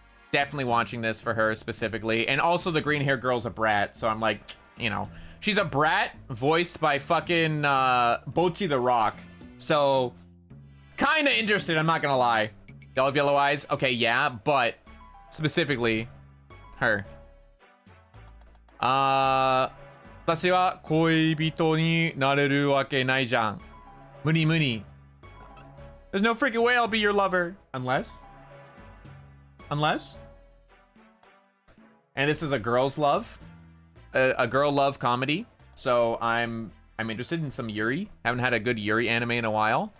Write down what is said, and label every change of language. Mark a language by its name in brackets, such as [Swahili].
[English] Definitely watching this for her specifically. And also the green hair girl's a brat. So I'm like, you know, she's a brat voiced by fucking Bochi the Rock. So kind of interested, I'm not gonna lie. Y'all have yellow eyes? Okay, yeah, but specifically her. [Japanese] 私は恋人になれるわけないじゃん。無理無理。 [English] There's no freaking way I'll be your lover. Unless? And this is a girl's love. A girl love comedy. So I'm interested in some Yuri. Haven't had a good Yuri anime in a while.